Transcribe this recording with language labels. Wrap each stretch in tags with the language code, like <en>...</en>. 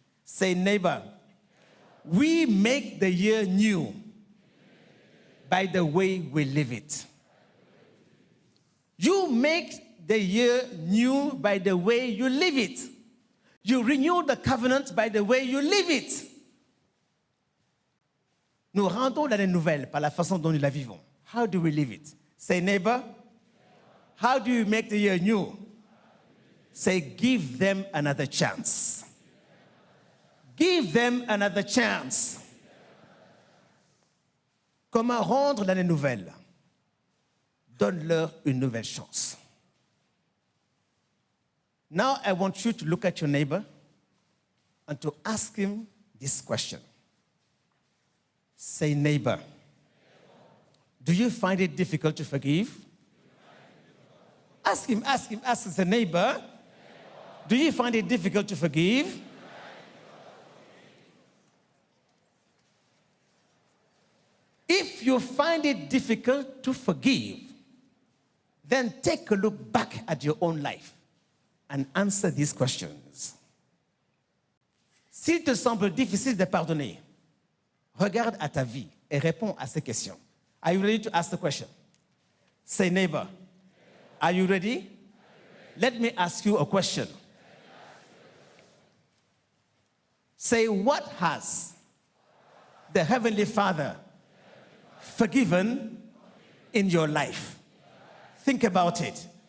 <en>Say, neighbor, we make the year new by the way we live it. You make the year new by the way you live it. You renew the covenant by the way you live it.</en> <fr>Nous rendons l'année nouvelle par la façon dont nous la vivons.</fr> <en>How do we live it? Say, neighbor, how do you make the year new? Say, give them another chance. Give them another chance.</en> <fr>Comment rendre l'année nouvelle? Donne-leur une nouvelle chance.</fr> <en>Now I want you to look at your neighbor and to ask him this question. Say, neighbor, do you find it difficult to forgive? Ask him, say, neighbor, do you find it difficult to forgive? If you find it difficult to forgive, then take a look back at your own life and answer these questions.</en> <fr>S'il te semble difficile de pardonner, regarde à ta vie et réponds à ces questions.</fr> <en>Are you ready to ask the question? Say, neighbor, are you ready? Let me ask you a question. Say, what has the Heavenly Father forgiven in your life? Think about it.</en>